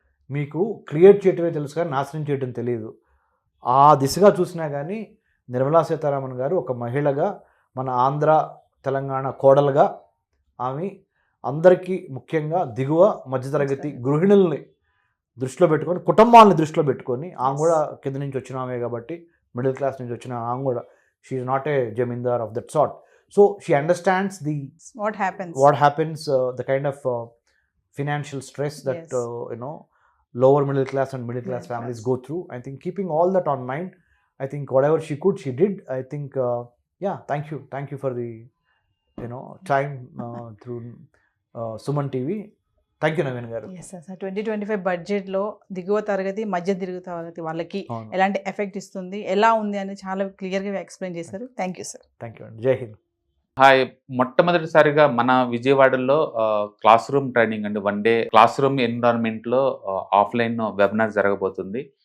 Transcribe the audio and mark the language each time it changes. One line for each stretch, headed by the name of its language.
Telugu: మీకు క్రియేట్ చేయటమే తెలుసు కానీ నాశనం చేయటం తెలియదు. ఆ దిశగా చూసినా కానీ నిర్మలా సీతారామన్ గారు ఒక మహిళగా, మన ఆంధ్ర తెలంగాణ కోడలుగా ఆమె అందరికీ, ముఖ్యంగా దిగువ మధ్యతరగతి గృహిణుల్ని దృష్టిలో పెట్టుకొని, కుటుంబాలని దృష్టిలో పెట్టుకొని, ఆమె కూడా కింద నుంచి వచ్చిన ఆమె కాబట్టి, మిడిల్ క్లాస్ నుంచి వచ్చిన ఆమె కూడా,
English: She is not a zamindar of that sort. So she understands what happens, the kind of financial stress that lower middle class and middle class families go through. I think keeping all that on mind, I think whatever she could, she did. I think thank you for the time through Suman TV. Thank you Naveen గారు.
Telugu: Yes sir, 2025 బడ్జెట్లో దిగువ తరగతి, మధ్య తరగతి వాళ్ళకి ఎలాంటి effect ఇస్తుంది, ఎలా ఉంది అని చాలా క్లియర్గా ఎక్స్ప్లెయిన్ చేశారు.
English: Thank you sir. Thank you అండి. జై హింద్.
Telugu: హాయ్, మొట్టమొదటిసారిగా మన విజయవాడలో క్లాస్ రూమ్ ట్రైనింగ్ అండి, 1 day class room ఎన్విరాన్మెంట్లో offline webinar జరగబోతుంది.